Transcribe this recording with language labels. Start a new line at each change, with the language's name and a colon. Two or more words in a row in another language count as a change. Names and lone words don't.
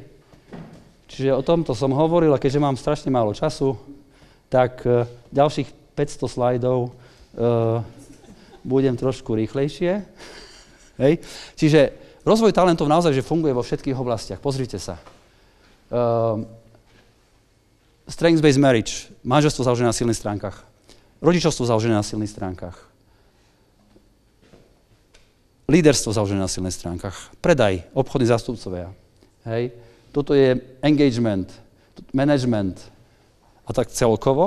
Slovak: Čiže o tomto som hovoril a keďže mám strašne málo času, tak ďalších 500 slajdov budem trošku rýchlejšie. Hej? Čiže rozvoj talentov naozaj že funguje vo všetkých oblastiach. Pozrite sa.
English: Strength-based marriage,
Slovak: manželstvo založené na silných stránkach. Rodičovstvo založené na silných stránkach. Líderstvo založené na silných stránkach. Predaj, obchodní zástupcovia. Hej. Toto je
English: engagement, management
Slovak: a tak celkovo.